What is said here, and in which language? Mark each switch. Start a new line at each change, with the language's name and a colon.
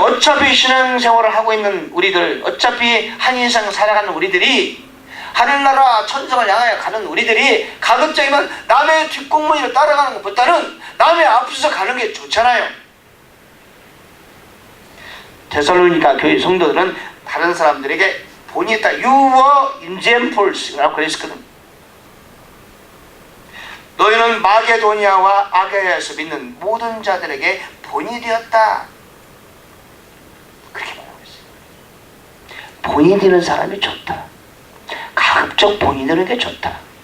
Korean: 어차피 신앙생활을 하고 있는 우리들, 어차피 한 인생 살아가는 우리들이, 하늘나라 천성을 향하여 가는 우리들이 가급적이면 남의 뒷공무니를 따라가는 것보다는 남의 앞서서 가는 게 좋잖아요. 데살로니가 교회 성도들은 다른 사람들에게 본이 있다.
English: You were examples
Korean: 라고 그랬거든. 너희는 마게도니아와 아가야에서 믿는 모든 자들에게 본이 되었다. 그렇게 말하고 있어요. 본이 되는 사람이 좋다. 가급적 본이 되는 게 좋다.